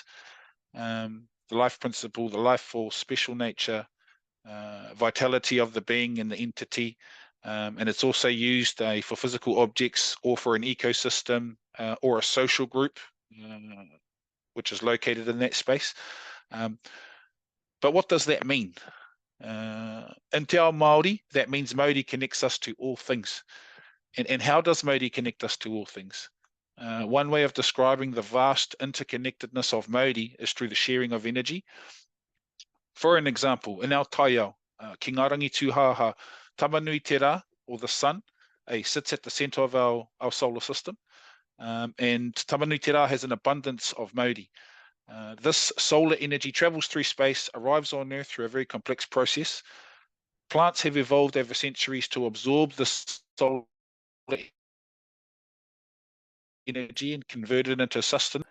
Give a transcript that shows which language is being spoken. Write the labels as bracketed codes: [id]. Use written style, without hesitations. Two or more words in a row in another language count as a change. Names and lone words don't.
[en] The life principle, the life force, special nature, vitality of the being and the entity, and it's also used for physical objects or for an ecosystem or a social group which is located in that space. But what does that mean? In [mi] te ao Māori, [en] that means Mauri connects us to all things. And how does Mauri connect us to all things? One way of describing the vast interconnectedness of Mauri is through the sharing of energy. For an example, in our [mi] taiao, ki ngā rangi tūhaha, tamanui te rā, [en] or the sun, sits at the centre of our solar system. And [mi] tamanui te rā [en] has an abundance of Mauri. This solar energy travels through space, arrives on Earth through a very complex process. Plants have evolved over centuries to absorb this solar energy and convert it into sustenance.